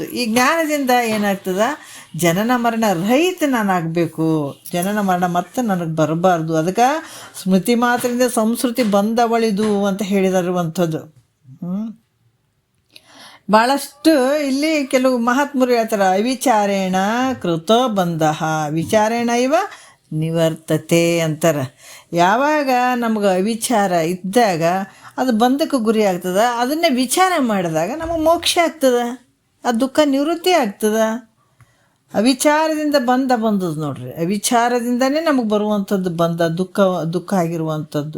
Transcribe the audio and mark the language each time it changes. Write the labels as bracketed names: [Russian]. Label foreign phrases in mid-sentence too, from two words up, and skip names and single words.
[Kannada] ಈ ಜ್ಞಾನದಿಂದ ಏನಾಗ್ತದ? ಜನನ ಮರಣ ರಹಿತ ನಾನಾಗಬೇಕು. ಜನನ ಮರಣ ಮತ್ತೆ ನನಗೆ ಬರಬಾರ್ದು. ಅದಕ್ಕೆ ಸ್ಮೃತಿ ಮಾತ್ರದಿಂದ ಸಂಸ್ಕೃತಿ ಬಂದವಳಿದು ಅಂತ ಹೇಳಿದಿರುವಂಥದ್ದು. ಭಾಳಷ್ಟು ಇಲ್ಲಿ ಕೆಲವು ಮಹಾತ್ಮರು ಹೇಳ್ತಾರೆ, [Sanskrit] अविचारेण कृत बन्ध विचारेण इव निवर्तते [Kannada] ಅಂತಾರೆ. ಯಾವಾಗ ನಮ್ಗೆ ಅವಿಚಾರ ಇದ್ದಾಗ ಅದು ಬಂಧಕ್ಕೆ ಗುರಿ ಆಗ್ತದೆ. ಅದನ್ನೇ ವಿಚಾರ ಮಾಡಿದಾಗ ನಮಗೆ ಮೋಕ್ಷ ಆಗ್ತದೆ, ಆ ದುಃಖ ನಿವೃತ್ತಿ ಆಗ್ತದೆ. ಅವಿಚಾರದಿಂದ ಬಂದದ್ದು ನೋಡ್ರಿ, ಅವಿಚಾರದಿಂದನೇ ನಮಗೆ ಬರುವಂಥದ್ದು ದುಃಖ ಆಗಿರುವಂಥದ್ದು.